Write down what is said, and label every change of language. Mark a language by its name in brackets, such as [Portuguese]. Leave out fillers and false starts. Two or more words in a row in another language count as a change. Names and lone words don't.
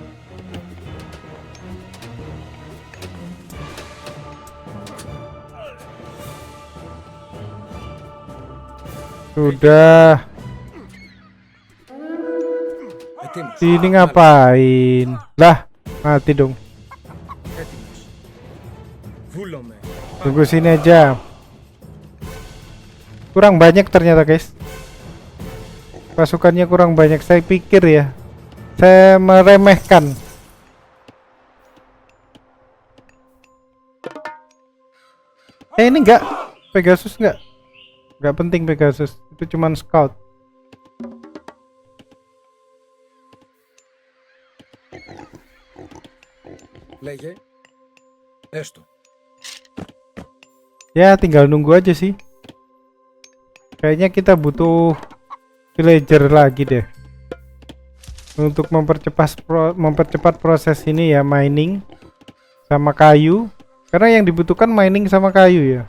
[Indonesian] Sudah. [Greek] Ετοίμος. [Indonesian] Ini ngapain? Lah, mati dong. [Greek] Έτοιμος. Βούλομαι. [Indonesian] Tunggu sini aja. Kurang banyak ternyata guys. Pasukannya kurang banyak. Saya pikir ya, saya meremehkan. Ini enggak Pegasus, enggak penting Pegasus. Itu cuman scout. [Greek] Λέγε. Έστω. [Indonesian] Ya tinggal nunggu aja sih. Kayaknya kita butuh villager lagi deh untuk mempercepat proses ini ya, mining sama kayu, karena yang dibutuhkan mining sama kayu ya.